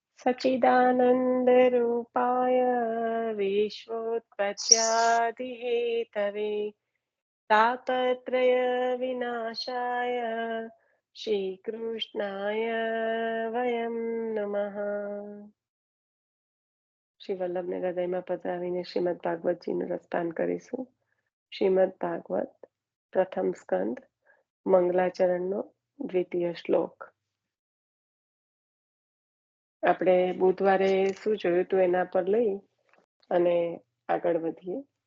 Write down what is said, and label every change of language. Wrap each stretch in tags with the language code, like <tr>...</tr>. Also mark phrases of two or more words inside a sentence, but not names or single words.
<sa>सच्चिदानंद रूपाय विश्वोत्पत्त्यादिहेतवे तापत्रय विनाशाय श्रीकृष्णाय वयं नमः।</sa> <gu>શ્રી વલ્લભને હૃદયમાં પધરાવીને શ્રીમદ ભાગવતજીનું રસપાન કરીશું. શ્રીમદ ભાગવત પ્રથમ સ્કંદ મંગલાચરણનો દ્વિતીય શ્લોક. આપણે બુધવારે શું જોયું હતું એના પર લઈ અને આગળ વધીએ.</gu>